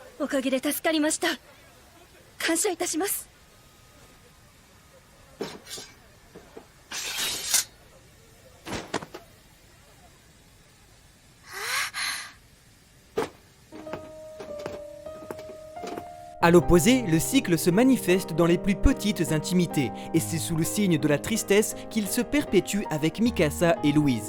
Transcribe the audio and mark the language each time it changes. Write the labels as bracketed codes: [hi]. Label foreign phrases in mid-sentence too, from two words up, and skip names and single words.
[ja] かげで助かりました。感謝いたします。 [fr] À l'opposé, le cycle se manifeste dans les plus petites intimités, et c'est sous le signe de la tristesse qu'il se perpétue avec Mikasa et Louise.